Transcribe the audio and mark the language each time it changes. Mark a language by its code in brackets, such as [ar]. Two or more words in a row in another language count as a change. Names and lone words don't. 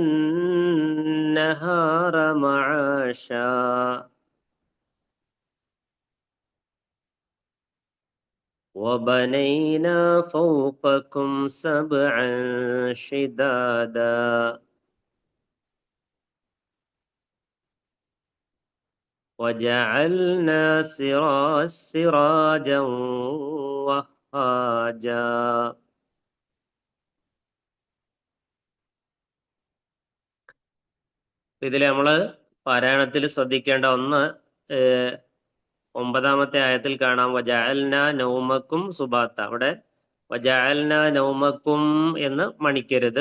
[ar] النهار معاشا وبنينا فوقكم سبعا شدادا وجعلنا سراجا وهاجا. [ml] ഇതിൽ നമ്മൾ പാരായണത്തിൽ ശ്രദ്ധിക്കേണ്ട ഒന്ന്, 9-ാമത്തെ ആയത്തിൽ കാണാം [ar] وجعلنا نومكم سباتا. [ml] അവിടെ [ar] وجعلنا نومكم [ml] എന്ന് മണിക്കരുത്.